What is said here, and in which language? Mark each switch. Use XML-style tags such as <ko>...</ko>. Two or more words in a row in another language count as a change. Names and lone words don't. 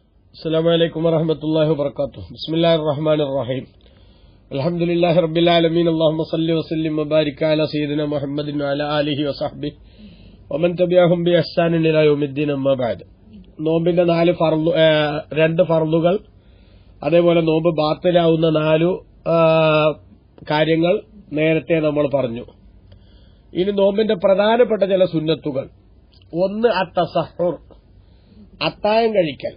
<ar>السلام عليكم ورحمة الله وبركاته. بسم الله الرحمن الرحيم. الحمد لله رب العالمين. اللهم صل وسلم وبارك على سيدنا محمد وعلى آله وصحبه ومن تبعهم بإحسان إلى يوم الدين. أما بعد,</ar> <ml>നോമ്പിന്റെ രണ്ട് ഫർളുകൾ, അതേപോലെ നോമ്പ് ബാത്തിലാവുന്ന 4 കാര്യങ്ങൾ നേരത്തെ നമ്മൾ പറഞ്ഞു. ഇനി നോമ്പിന്റെ പ്രധാനപ്പെട്ട ചില സുന്നത്തുകൾ. ഒന്ന് അത്തസഹുർ, അത്താഴം കഴിക്കൽ.</ml>